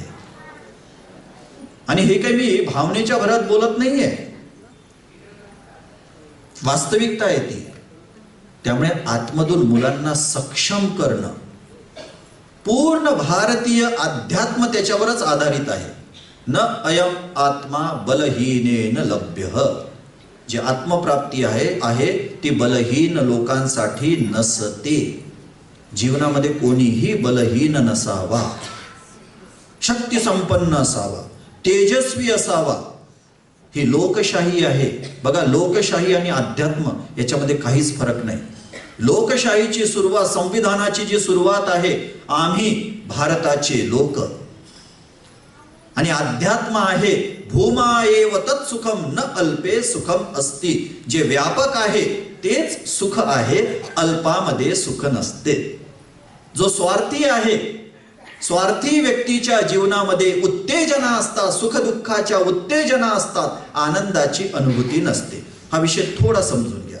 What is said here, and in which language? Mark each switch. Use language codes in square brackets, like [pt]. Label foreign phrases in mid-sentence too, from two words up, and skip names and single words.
[mr] आणि हे काही मी भावनेच्या भरात बोलत नाहीये, वास्तविकता आहे ती. त्यामुळे आतमधून मुलांना सक्षम करणं, पूर्ण भारतीय अध्यात्म त्याच्यावरच आधारित आहे. [sa] न अयम आत्मा बलहीनेन लभ्य. [mr] जी आत्मप्राप्ती आहे ती बलहीन लोकांसाठी नसते. जीवनामध्ये कोणीही बलहीन नसावा, शक्ती संपन्न असावा, तेजस्वी असावा. ही लोकशाही आहे. बघा, लोकशाही आणि अध्यात्म याच्यामध्ये काहीच फरक नाही. लोकशाहीची सुरुवात, संविधानाची जी सुरुवात आहे, आम्ही भारताचे लोक. आणि अध्यात्म आहे [sa] भूमा एव तत्सुखम न अल्पे सुखम अस्ति. [mr] जे व्यापक आहे तेच सुख आहे, अल्पामध्ये सुख नसते. जो स्वार्थी आहे, स्वार्थी व्यक्तीच्या जीवनामध्ये उत्तेजना असतात, सुख दुःखाच्या उत्तेजना असतात, आनंदाची अनुभूती नसते. हा विषय थोडा समजून घ्या.